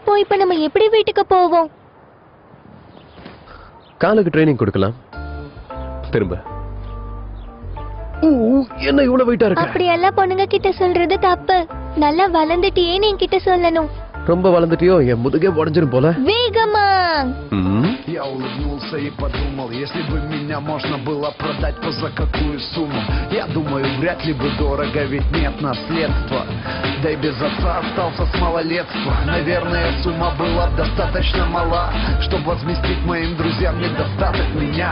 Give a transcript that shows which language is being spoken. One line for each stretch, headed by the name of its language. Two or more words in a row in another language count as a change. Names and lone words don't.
Tamil: இப்ப நம்ம எப்படி வீட்டுக்கு போவோம்? காலுக்கு ட்ரைனிங் கொடுக்கலாம். திரும்ப என்ன இவ்வளவு வெயிட்டா இருக்கு? அப்படி எல்லாம் பொண்ணுங்க கிட்ட சொல்றது தப்பு. நல்லா வளர்ந்துட்டியே என்கிட்ட சொல்லணும். ரொம்ப வளர்ந்துட்டியோ? என் முதுகே உடஞ்சிரும் போல. வேகமா.
Russian: Я улыбнулся и подумал, если бы меня можно было продать, то за какую сумму? Я думаю, вряд ли бы дорого, ведь нет наследства. Да и без отца остался с малолетства. Наверное, сумма была достаточно мала, чтобы возместить моим друзьям недостаток меня.